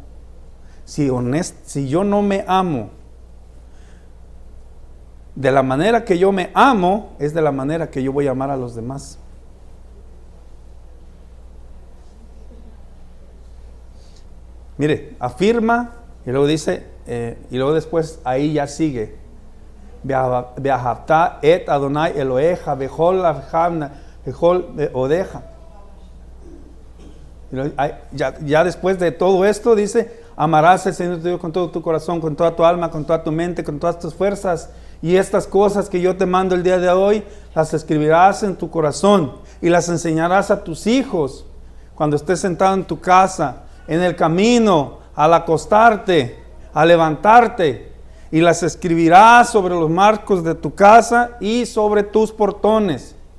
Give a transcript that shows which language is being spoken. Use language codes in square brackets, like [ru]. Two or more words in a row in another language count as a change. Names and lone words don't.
[es] Si yo no me amo de la manera que yo me amo, es de la manera que yo voy a amar a los demás. Mire, afirma y luego dice, y luego después ahí ya sigue. [he] ואהבת את אדני אלהיך בכל אבחמנה בכל אודך. [es] Ya después de todo esto dice, amarás al Señor tu Dios con todo tu corazón, con toda tu alma, con toda tu mente, con todas tus fuerzas. Y estas cosas que yo te mando el día de hoy, las escribirás en tu corazón y las enseñarás a tus hijos cuando estés sentado en tu casa, en el camino, al acostarte, al levantarte, y las escribirás sobre los marcos de tu casa y sobre tus portones.